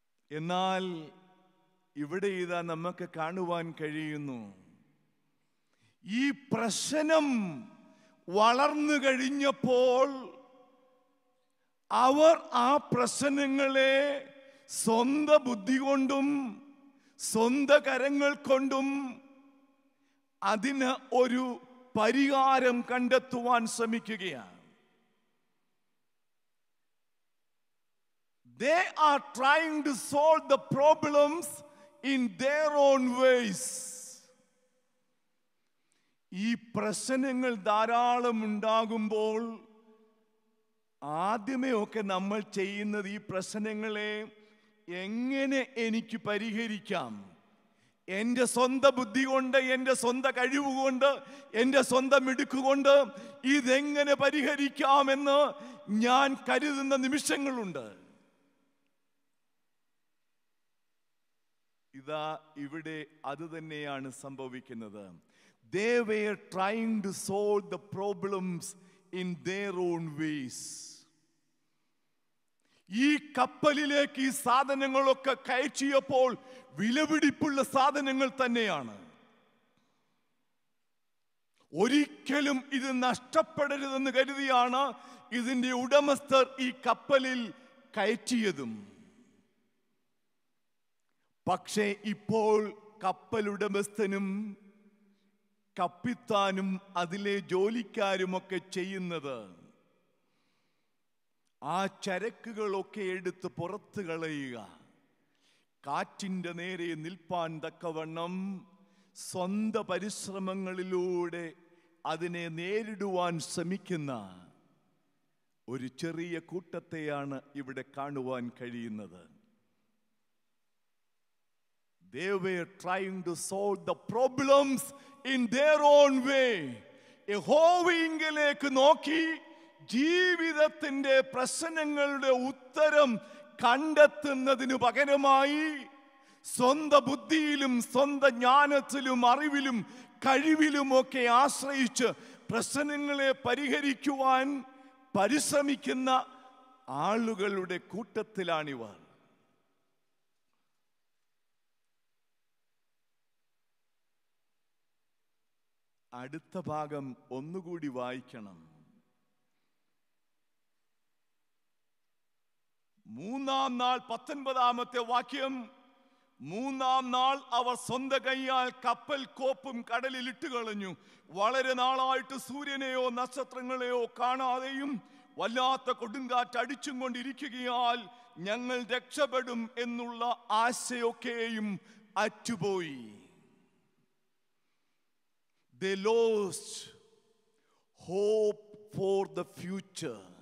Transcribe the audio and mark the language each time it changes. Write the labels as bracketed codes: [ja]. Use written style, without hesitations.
[ml] എന്നാൽ ഇവിടെ ഇതാ നമുക്ക് കാണുവാൻ കഴിയുന്നു, ഈ പ്രശ്നം വളർന്നു കഴിഞ്ഞപ്പോൾ അവർ ആ പ്രശ്നങ്ങളെ സ്വന്തം ബുദ്ധി കൊണ്ടും സ്വന്തം കരങ്ങൾ കൊണ്ടും അതിന് ഒരു പരിഹാരം കണ്ടെത്തുവാൻ ശ്രമിക്കുകയാണ്. [en] They are trying to solve the problems in their own ways. [ml] ഈ പ്രശ്നങ്ങൾ ധാരാളം ഉണ്ടാകുമ്പോൾ ആദ്യമേ ഒക്കെ നമ്മൾ ചെയ്യുന്നത് ഈ പ്രശ്നങ്ങളെ എങ്ങനെ എനിക്ക് പരിഹരിക്കാം, എൻ്റെ സ്വന്തം ബുദ്ധി കൊണ്ട്, എൻ്റെ സ്വന്തം കഴിവ് കൊണ്ട്, എൻ്റെ സ്വന്തം മിടുക്കുകൊണ്ട് ഇതെങ്ങനെ പരിഹരിക്കാമെന്ന് ഞാൻ കരുതുന്ന നിമിഷങ്ങളുണ്ട്. ഇതാ ഇവിടെ അത് തന്നെയാണ് സംഭവിക്കുന്നത്. [en] They were trying to solve the problems in their own ways. [ml] ഈ കപ്പലിലേക്ക് ഈ സാധനങ്ങളൊക്കെ കയറ്റിയപ്പോൾ വിലപിടിപ്പുള്ള സാധനങ്ങൾ തന്നെയാണ്. ഒരിക്കലും ഇത് നഷ്ടപ്പെടരുതെന്ന് കരുതിയാണ് ഇതിൻ്റെ ഉടമസ്ഥർ ഈ കപ്പലിൽ കയറ്റിയതും. പക്ഷേ ഇപ്പോൾ കപ്പലുടമസ്ഥനും കപ്പിത്താനും അതിലെ ജോലിക്കാരുമൊക്കെ ചെയ്യുന്നത് ആ ചരക്കുകളൊക്കെ എടുത്ത് പുറത്തു കളയുക, കാറ്റിൻ്റെ നേരെ നിൽപ്പാൻ തക്കവണ്ണം സ്വന്തം പരിശ്രമങ്ങളിലൂടെ അതിനെ നേരിടുവാൻ ശ്രമിക്കുന്ന ഒരു ചെറിയ കൂട്ടത്തെയാണ് ഇവിടെ കാണുവാൻ കഴിയുന്നത്. [en] They were trying to solve the problems in their own way. [ml] യഹോവയിങ്കലേക്ക് നോക്കി ജീവിതത്തിൻ്റെ പ്രശ്നങ്ങളുടെ ഉത്തരം കണ്ടെത്തുന്നതിനു പകരമായി സ്വന്തം ബുദ്ധിയിലും സ്വന്തം ജ്ഞാനത്തിലും അറിവിലും കഴിവിലുമൊക്കെ ആശ്രയിച്ച് പ്രശ്നങ്ങളെ പരിഹരിക്കുവാൻ പരിശ്രമിക്കുന്ന ആളുകളുടെ കൂട്ടത്തിലാണിവർ. അടുത്ത ഭാഗം ഒന്നുകൂടി വായിക്കണം. 3-ാം നാൾ 19-ാമത്തെ വാക്യം. 3-ാം നാൾ അവർ സ്വന്തം കൈയാൽ കപ്പൽ കോപ്പും കടലിൽ ഇട്ടുകളഞ്ഞു. വളരെ നാളായിട്ട് സൂര്യനെയോ നക്ഷത്രങ്ങളെയോ കാണാതെയും വല്ലാത്ത കൊടുങ്കാറ്റ് അടിച്ചും കൊണ്ടിരിക്കുകയാൽ ഞങ്ങൾ രക്ഷപ്പെടും എന്നുള്ള ആശയൊക്കെയും അറ്റുപോയി. [en] They lost hope for the future.